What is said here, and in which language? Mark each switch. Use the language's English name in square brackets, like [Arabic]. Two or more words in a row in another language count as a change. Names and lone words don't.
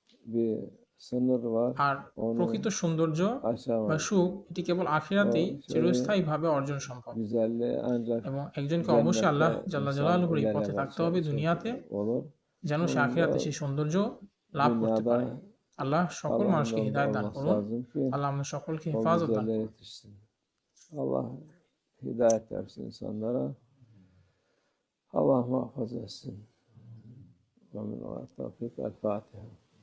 [Bangla] আর প্রকৃত সৌন্দর্য বা সুখ এটি কেবল আখিরাতেই চিরস্থায়ীভাবে অর্জন সম্ভব। এবং একজনকে অবশ্যই আল্লাহ [Arabic] جل جلاله [Bangla] এই পথে থাকতে হবে দুনিয়াতে, যেন সে আখিরাতে সেই সৌন্দর্য লাভ করতে পারে। আল্লাহ সকল মানুষকে হিদায়াত দান করুন। আল্লাহ আমাদের সকলকে হেফাজত দান করুন। [Turkish] Allah hidayet versin insanlara. Allah muhafaza etsin. Amin. Tevfik. El Fatiha.